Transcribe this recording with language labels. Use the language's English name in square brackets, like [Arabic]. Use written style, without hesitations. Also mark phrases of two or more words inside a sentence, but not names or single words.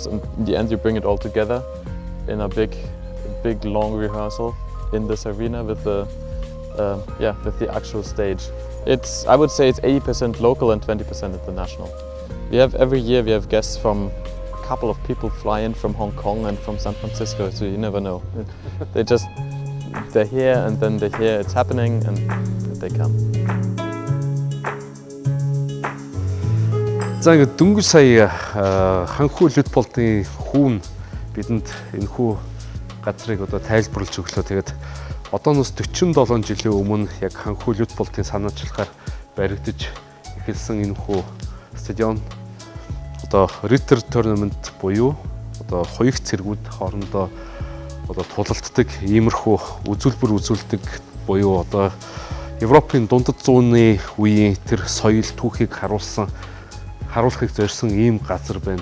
[English] And in the end, you bring it all together in a big long rehearsal in this arena with the actual stage. I would say it's 80% local and 20% international. Every year we have guests from a couple of people fly in from Hong Kong and from San Francisco, so you never know. they're here and then they hear it's happening and they come. [Mongolian] За ингээд дөнгөж сая ханхүү Людполтын хүүн бидэнд энэхүү газрыг одоо тайлбарлаж өглөө. Тэгээд одооноос 47 жилийн өмнө яг ханхүү Людполтын санаачлагаар баригдаж эхэлсэн энэхүү стадион одоо Ritter Tournament буюу одоо хоёрт цэргүүд хоорондоо одоо тулалддаг иймэрхүү үзүүлбэр үзүүлдэг буюу одоо Европын дундад зууны үеийн тэр соёл түүхийг харуулахыг зорьсон ийм газар байна.